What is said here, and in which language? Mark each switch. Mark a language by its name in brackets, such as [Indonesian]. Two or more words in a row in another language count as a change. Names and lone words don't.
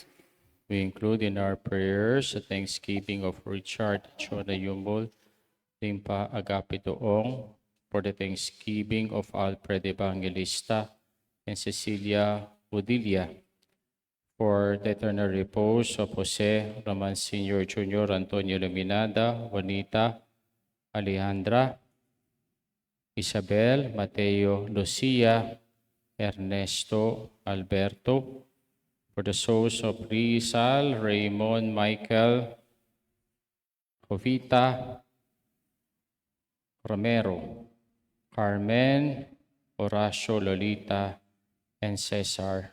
[English] We include in our prayers the thanksgiving of Richard Chona Yumbol, Limpa Agapito Ong, for the thanksgiving of Alfred Evangelista and Cecilia Odilia, for the eternal repose of Jose Roman Sr. Jr., Antonio Luminada, Juanita, Alejandra, Isabel, Mateo, Lucia, Ernesto, Alberto, for the souls of Rizal, Raymond, Michael, Jovita, Romero, Carmen, Horacio, Lolita, and Cesar.